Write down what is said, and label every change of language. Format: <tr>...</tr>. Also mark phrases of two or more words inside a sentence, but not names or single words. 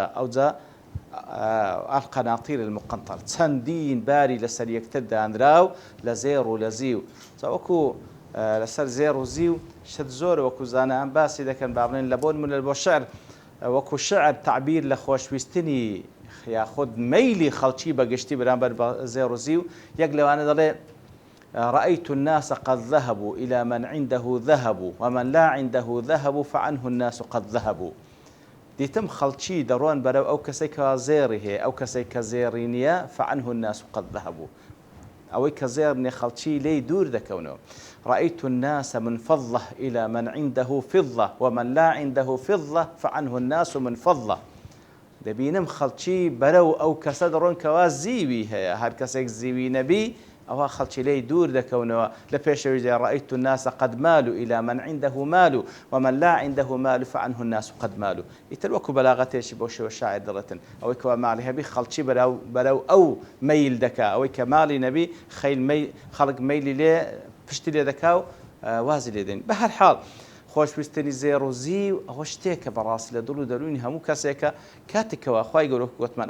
<ckb>ئەوجا</ckb> <ar>القناطير المقنطرة</ar> <ckb>چەندین باری لەسەر یەکتر دانراو لە زێڕ و لە زیو. وەکو لەسەر زێڕ و زیو شت زۆر وەکو زانایان باسی دەکەن، با بڵێن لە بۆ نمونە بۆ شعر، وەکو شعر تعبیر لە خۆشویستنی یاخود مەیلی خەڵکی بەگشتی بەرامبەر بە زێڕ و زیو. یەک لەوانە دەڵێ</ckb> <ar>رأيت الناس قد ذهبوا إلى من عنده ذهب ومن لا عنده ذهب فعنه الناس قد ذهبوا.</ar> <ckb>دیتم خەڵکی دەڕۆن بەرەو ئەو کەسێک کە زێڕی هەیە ئەو کەسێک کە زێڕی نییە</ckb> <ar>فعنه الناس قد ذهبوا</ar> <ckb>ئەوەی کە زێڕ نیە خەڵکی لێی دوور دەکەونەوە</ckb> <ar>رأيت الناس منفضة إلى من عنده فضة ومن لا عنده فضة فعنه الناس منفضة</ar> <ckb>دەبینم خەڵکی بەرەو ئەو کەسە دەڕۆن کەوا زیوی هەیە هەر کەسێک زیوی نەبی ئەوە خەڵکی لێی دوور دەکەونەوە لە پێشەوەی</ckb> <ar>رأيت الناس قد مالوا إلى من عنده مال ومن لا عنده مال فعنه الناس قد مالوا</ar> <ckb>ئیتر وەکو بەلاغەتێکی بۆ شێوە شاعر دەڵێتن ئەوەی کەوا ماڵی هەبی خەڵکی بەرەو ئەو مەیل دەکا ئەوەی کە ماڵی نەبی خەڵک مەیلی لێ پشتی لێ دەکا و وازی لێ دێن بە هەر حاڵ خۆشویستنی زێڕ و زی و ئەوە شتێکە بەڕاستی لە دڵ و دەروونی هەموو کەسێکە کاتێکەوە خوای گەورە گوتمان</ckb>